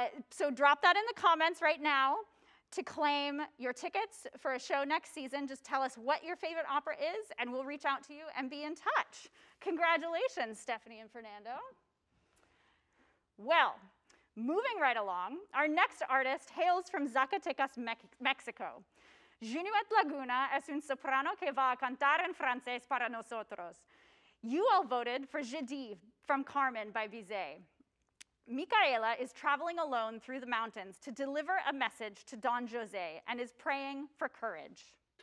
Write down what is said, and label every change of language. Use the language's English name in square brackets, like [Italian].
[English] So drop that in the comments right now to claim your tickets for a show next season. Just tell us what your favorite opera is, and we'll reach out to you and be in touch. Congratulations, Stephanie and Fernando. Well, moving right along, our next artist hails from Zacatecas, Mexico. [Spanish] Junuet Laguna es un soprano que va a cantar en francés para nosotros. [English] You all voted for Je dis from Carmen by Bizet. Micaela is traveling alone through the mountains to deliver a message to Don Jose and is praying for courage.